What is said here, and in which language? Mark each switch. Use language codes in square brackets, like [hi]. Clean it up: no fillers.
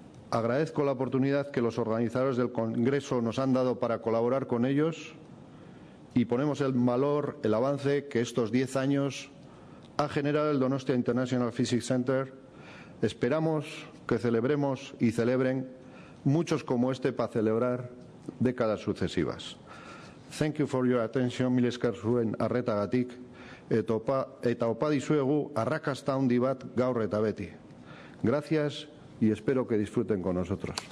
[es] Agradezco la oportunidad que los organizadores del Congreso nos han dado para colaborar con ellos y ponemos en valor el avance que estos 10 años ha generado el Donostia International Physics Center. Esperamos que celebremos y celebren muchos como este para celebrar décadas sucesivas. [en] Thank you for your attention, [eu] mil esker zuen arretagatik, eta opa dizuegu arrakasta handi bat gaur eta beti. [es] Gracias y espero que disfruten con nosotros.